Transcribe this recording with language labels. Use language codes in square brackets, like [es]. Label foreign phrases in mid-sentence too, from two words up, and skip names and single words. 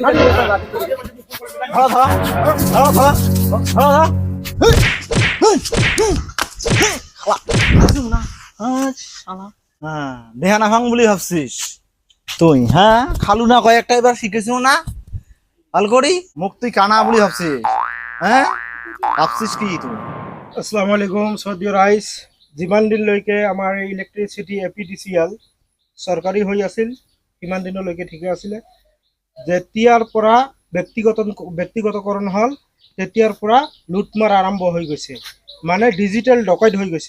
[bn] ধরো ধরো ধরো ধরো ধরো ধরো দেহা না ভাঙ বলি ভাবছিস তুই, হ্যাঁ খালু না কয়েকটা এবার শিখেছিস না ভাল করি, মুখ তুই কানা বলি ভাবছিস, হ্যাঁ ভাবছিস কি তুই? [ar] السلام عليكم সৌদি রাইজ। [as] যিমান দিনলৈকে আমাৰ এই ইলেক্ট্ৰিচিটি এপিডিচিএল চৰকাৰী হৈ আছিল সিমান দিনলৈকে ঠিকে আছিলে। যেতিয়াৰ পৰা ব্যক্তিগতকৰণ হ'ল তেতিয়াৰ পৰা লুটমাৰ আৰম্ভ হৈ গৈছে, মানে ডিজিটেল ডকাইত হৈ গৈছে।